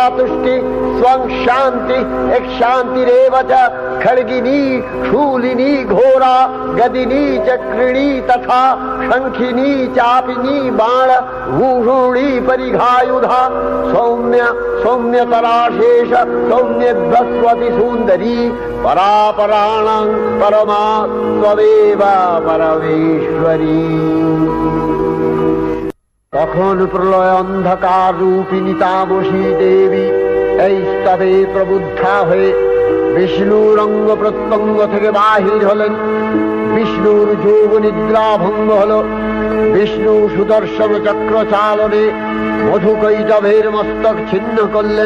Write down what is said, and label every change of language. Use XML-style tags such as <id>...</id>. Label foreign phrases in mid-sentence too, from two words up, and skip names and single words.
<sa>तुष्टि स्वं शान्ति शान्तिरेव च खड्गिनी शूलिनी घोरा गदिनी चक्रिणी तथा शंखिनी चापिनी बाण भूषुणी परिघायुधा सौम्य सौम्यतराशेष सौम्यभस्वती सुंदरी परापराणां परमा त्वमेव परमेश्वरी।</sa> <bn>তখন প্রলয় অন্ধকার রূপিণী তামসী দেবী এই স্তবে প্রবুদ্ধা হয়ে বিষ্ণুর অঙ্গ প্রত্যঙ্গ থেকে বাহির হলেন। বিষ্ণুর যোগ নিদ্রা ভঙ্গ হল। বিষ্ণু সুদর্শন চক্র চালনে মধুকৈটভের মস্তক ছিন্ন করলেন।</bn>